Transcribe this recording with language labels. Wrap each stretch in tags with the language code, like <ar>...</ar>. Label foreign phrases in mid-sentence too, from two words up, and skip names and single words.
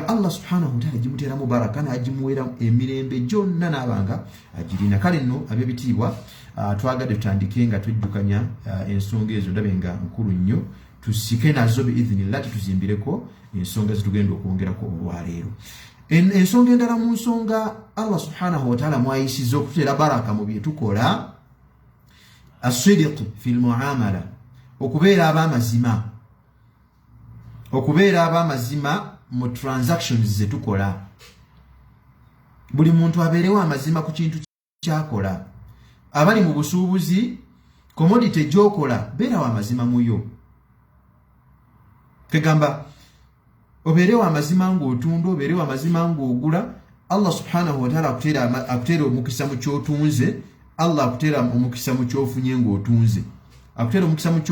<lg>Allah</lg> <ar>سبحانه وتعالى</ar> <lg>gimuteeramu baraka n'agimuweera emirembe gyonna n'abanga agirina kale nno ab'ebitiibwa twagadde tutandike nga twejjukanya ensonga ezo ndabe nga nkulu nnyo tusike nazo biidhinillah tuzimbireko ensonga zitugenda okwongerako olwaleero ensonga endala mu nsonga Allah</lg> <ar>سبحانه وتعالى</ar> <lg>mwayisiza okuteera baraka mu bye tukola</lg> <ar>الصدق في المعاملة</ar> <lg>okubeera ab'amazima mu transactions ze tukola buli muntu abeerewo amazima ku kintu kyakola abali mu busuubuzi commodity gy'okola beerawo amazima muyo tegamba obeerewo amazima ng'otunda obeerewo amazima ng'ogula Allah</lg> <ar>سبحانه وتعالى</ar> <lg>akuteera omukisa mu kyotunze Allah akuteera omukisa mu kyofunye ng'otunze akuteera omukisa mu</lg>